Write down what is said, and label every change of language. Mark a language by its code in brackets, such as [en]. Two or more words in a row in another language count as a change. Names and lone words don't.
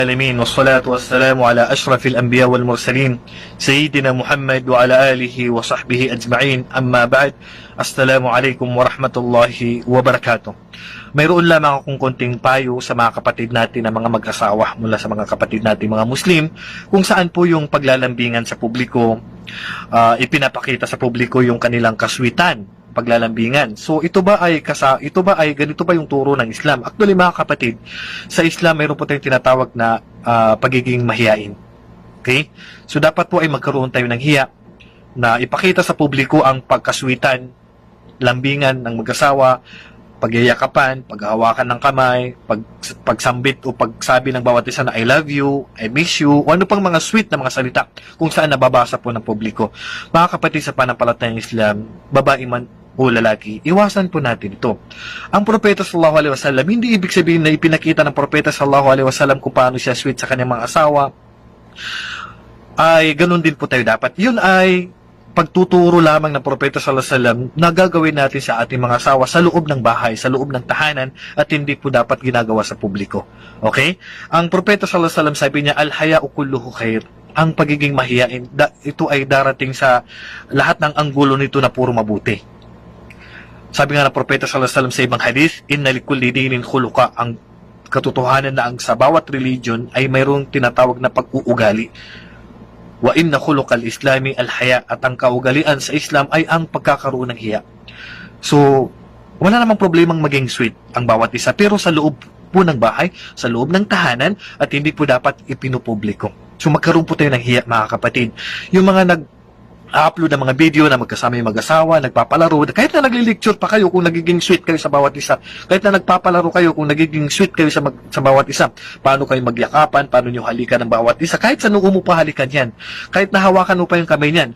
[ar] العالمين والصلاة والسلام على أشرف الأنبياء والمرسلين سيدنا محمد وعلى آله وصحبه أجمعين أما بعد السلام عليكم ورحمة الله وبركاته. [tl] Mayroon lamang akong konting payo sa mga kapatid natin na mga mag-asawa mula sa mga kapatid natin mga Muslim kung saan po yung paglalambingan sa publiko, ipinapakita sa publiko yung kanilang kaswitan, paglalambingan. So ito ba ay ganito ba yung turo ng Islam? Actually mga kapatid, sa Islam mayroon po tayong tinatawag na pagiging mahiyain. Okay? So dapat po ay magkaroon tayo ng hiya na ipakita sa publiko ang pagkaswitan, lambingan ng mag-asawa, pagyayakapan, paghahawakan ng kamay, pagsambit o pagsabi ng bawat isa na [en] I love you, I miss you, [tl] o ano pang mga sweet na mga salita kung saan nababasa po ng publiko. Mga kapatid sa panampalatayang Islam, babae man o lalaki, iwasan po natin ito. Ang propeta [ar] صلى الله عليه وسلم, [tl] hindi ibig sabihin na ipinakita ng propeta [ar] صلى الله عليه وسلم [tl] kung paano siya sweet sa kanyang mga asawa, ay ganun din po tayo dapat. Yun ay pagtuturo lamang ng propeta [ar] صلى الله عليه وسلم [tl] na gagawin natin sa ating mga asawa sa loob ng bahay, sa loob ng tahanan, at hindi po dapat ginagawa sa publiko. Okay? Ang propeta [ar] صلى الله عليه وسلم [tl] sabi niya, [ar] الحياء كله خير. [tl] Ang pagiging mahiyain, ito ay darating sa lahat ng anggulo nito na puro mabuti. Sabi nga ng propeta [ar] صلى الله عليه وسلم [tl] sa ibang hadith, [ar] إن لكل دين خلقا. [tl] Ang katotohanan na ang sa bawat religion ay mayroong tinatawag na pag-uugali. [ar] وإن خلق الإسلام الحياء, [tl] at ang kaugalian sa Islam ay ang pagkakaroon ng hiya. So, wala namang problemang maging sweet ang bawat isa, pero sa loob po ng bahay, sa loob ng tahanan, at hindi po dapat ipinupubliko. So, magkaroon po tayo ng hiya, mga kapatid. Yung mga upload ng mga video na magkasama yung mag-asawa, nagpapalaro, kahit na naglilecture pa kayo kung nagiging sweet kayo sa bawat isa, kahit na nagpapalaro kayo kung nagiging sweet kayo sa bawat isa, paano kayo magyakapan, paano nyo halikan ng bawat isa, kahit sa noo mo pa halikan yan, kahit nahawakan mo pa yung kamay niyan.